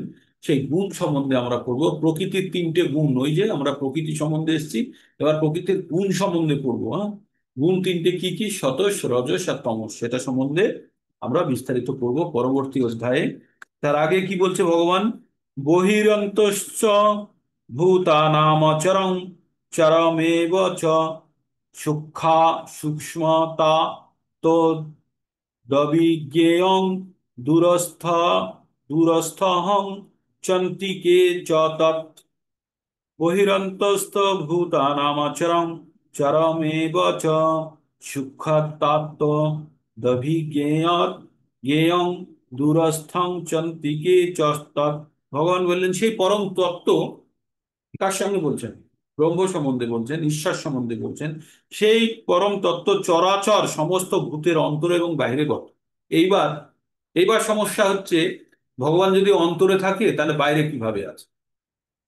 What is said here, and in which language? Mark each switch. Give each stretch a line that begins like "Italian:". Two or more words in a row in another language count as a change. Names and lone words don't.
Bangla: সেই গুণ সম্বন্ধে আমরা পড়বো। প্রকৃতির 3টে গুণ, ওই যে আমরা প্রকৃতি সম্বন্ধে এসেছি, এবার প্রকৃতির গুণ সম্বন্ধে পড়বো। হ্যাঁ, গুণ 3টে কি কি? সতোষ, রজস আর তমস, সেটা সম্বন্ধে আমরা বিস্তারিত পড়বো পরবর্তী অধ্যায়ে। তার আগে কি বলছে ভগবান?
Sanskrit: বহিরন্তশ্চ ভূতানামচরং চরমেব চ সূক্ষ্মা সূক্ষ্মতা দবিজ্ঞেয়ং দূরস্থ দূরস্থহং চন্তিকে চ তৎ। বহিরন্তস্থ ভূতানামচরং চরমেব চ সূক্ষ্মতাত্ত দভিজ্ঞেয়ৎ জ্ঞেয়ং দূরস্থং চন্তিকে চ তৎ।
Bangla: ভগবান বললেন সেই পরম তত্ত্ব, কার সঙ্গে বলছেন? ব্রহ্ম সম্বন্ধে বলছেন, ঈশ্বর সম্বন্ধে বলছেন। সেই পরম তত্ত্ব চরাচর সমস্ত ভূতের অন্তরে এবং বাইরে গত। এইবার এইবার সমস্যা হচ্ছে, ভগবান যদি অন্তরে থাকে তাহলে বাইরে কিভাবে আছে?